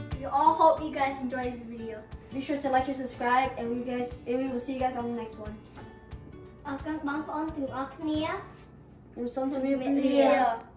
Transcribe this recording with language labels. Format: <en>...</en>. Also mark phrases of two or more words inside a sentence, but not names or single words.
<en>all hope you guys enjoy this video. Be sure to like and subscribe, and we will see you guys on the next one.</en> <km>អរគុណបងប្អូនទាំងអស់គ្នា ខ្ញុំសូមជម្រាបលា</km>